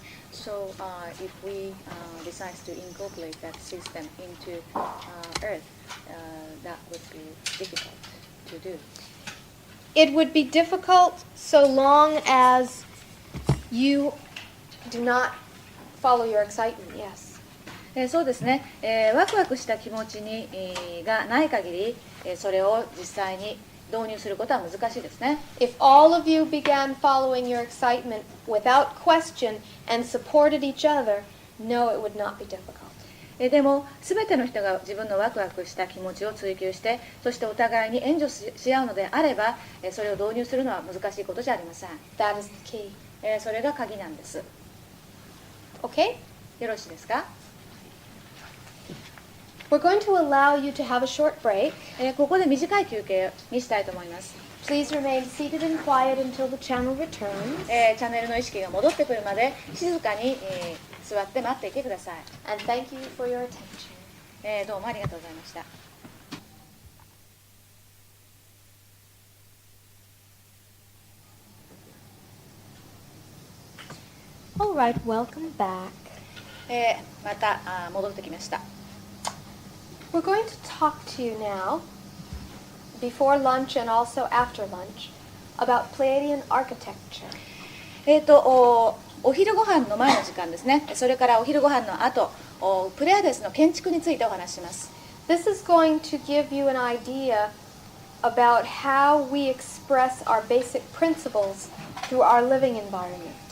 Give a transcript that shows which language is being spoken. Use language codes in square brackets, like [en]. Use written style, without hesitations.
[en] So, if we decide to incorporate that system into Earth, that would be difficult to do. It would be difficult so long as you do not follow your excitement, yes. [ja] そうですね、ワクワクした気持ちがない限り、それを実際に導入することは難しいですね。 [en] If all of you began following your excitement without question and supported each other, no, it would not be difficult. [ja] でも、すべての人が自分のワクワクした気持ちを追求して、そしてお互いに援助し合うのであれば、それを導入するのは難しいことじゃありません。 [en] That is the key. [ja] それが鍵なんです。 [en] Okay? [ja] よろしいですか？ [en] We're going to allow you to have a short break. [ja] ここで短い休憩にしたいと思います。 [en] Please remain seated and quiet until the channel returns. [ja] チャンネルの意識が戻ってくるまで静かに、座って待っていてください。 [en] And thank you for your attention. [ja] どうもありがとうございました。 [en] All right, welcome back. [ja] また戻ってきました。 [en] We're going to talk to you now, before lunch and also after lunch, about Pleiadian architecture. [ja] お昼ご飯の前の時間ですね。それからお昼ご飯の後、プレアデスの建築についてお話しします。 [en] This is going to give you an idea about how we express our basic principles through our living environment.